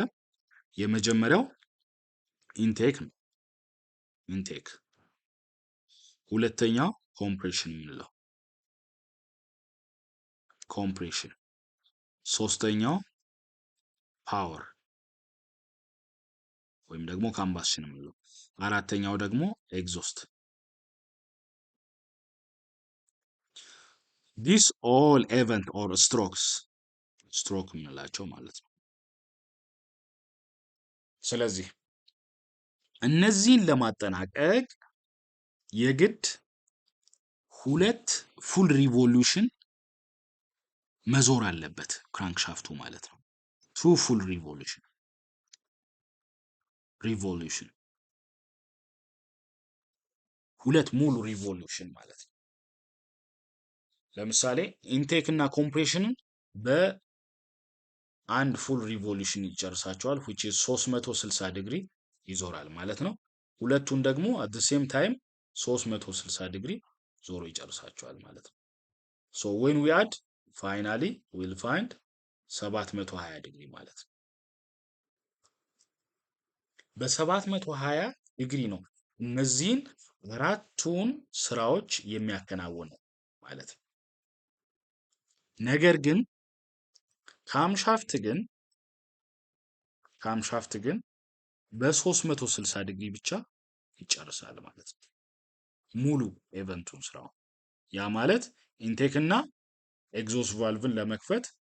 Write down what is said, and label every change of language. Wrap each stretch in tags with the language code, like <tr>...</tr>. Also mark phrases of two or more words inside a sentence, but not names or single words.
<am>የመጀመሪያው ኢንቴክ ነው። ሁለተኛው ኮምፕሬሽን የምንለው ኮምፕሬሽን፣ ሶስተኛው ፓወር ወይም ደግሞ ካምባሽን የምንለው፣ አራተኛው ደግሞ ኤግዞስት።</am> <en>this all event or stroke</en> <am>የምንላቸው ማለት ነው። ስለዚህ እነዚህን ለማጠናቀቅ የግድ ሁለት</am> <en>full revolution</en> <am>መዞር አለበት ክራንክሻፍቱ ማለት ነው።</am> <en>two full revolution</en> <am>ሁለት ሙሉ ሪቮሉሽን ማለት ነው። ለምሳሌ ኢንቴክ እና ኮምፕሬሽንን በአንድ</am> <en>full revolution</en> <am>ይጨርሳቸዋል</am> <en>which is</en> <am>360 ዲግሪ ይዞራል ማለት ነው። ሁለቱን ደግሞ</am> <en>at the same time</en> <am>360 ዲግሪ ዞሮ ይጨርሳቸዋል ማለት ነው።</am> <en>so when we add finally we'll find</en> <am>720 ዲግሪ ማለት ነው። በ720 ዲግሪ ነው እነዚህን አራቱን ስራዎች የሚያከናውነው ማለት ነው። ነገር ግን ካምሻፍት ግን በ360 ዲግሪ ብቻ ይጨርሳል ማለት ነው ሙሉ ኤቨንቱን ስራው። ያ ማለት ኢንቴክ እና ኤግዞስት ቫልቭን ለመክፈት</am>